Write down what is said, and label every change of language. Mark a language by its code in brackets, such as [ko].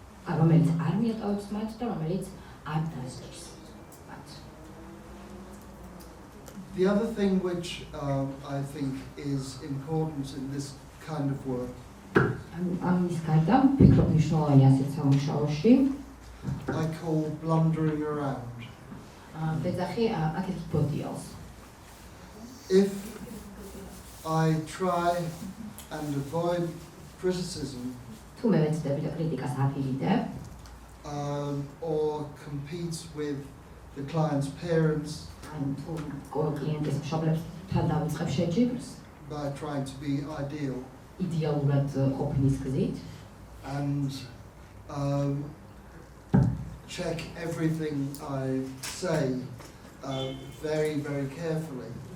[ka] რომელიც არ მიატოვებს მათ და რომელიც არ დასწრებს მათ. [en] The other thing which I think is important in this kind of work [ka] ამის გარდა ვფიქრობ მნიშვნელოვანი ასეთ სამუშაოში [en] I call blundering around. [ka] ვეძახი აკეთებ ბოდიალს. [en] If I try and avoid criticism [ka] თუ მე ვეცდები და კრიტიკას აფირიდებ [en] or compete with the client's parents [ka] ან თუ კლიენტის მშობლებთან დავიწყებ შეჯიბრს [en] by trying to be ideal [ka] იდეალურად ყოფნის გზით [en] and check everything I say very, very carefully.